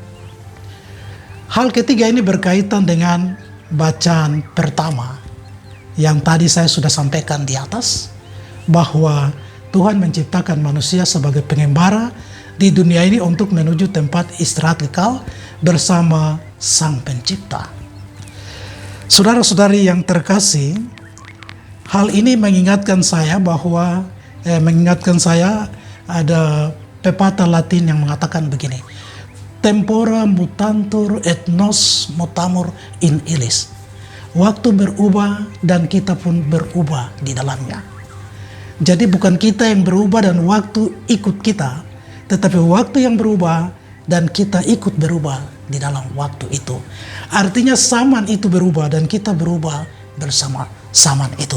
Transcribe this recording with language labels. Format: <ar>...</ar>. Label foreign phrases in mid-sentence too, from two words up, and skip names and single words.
<id>Hal ketiga ini berkaitan dengan bacaan pertama yang tadi saya sudah sampaikan di atas, bahwa Tuhan menciptakan manusia sebagai pengembara di dunia ini untuk menuju tempat istirahat kekal bersama Sang Pencipta. Saudara-saudari yang terkasih, Hal ini mengingatkan saya bahwa ada pepatah Latin yang mengatakan begini,</id> <la>tempora mutantur et nos mutamur in illis.</la> <id>Waktu berubah dan kita pun berubah di dalamnya. Jadi bukan kita yang berubah dan waktu ikut kita, tetapi waktu yang berubah dan kita ikut berubah di dalam waktu itu. Artinya zaman itu berubah dan kita berubah bersama zaman itu.</id>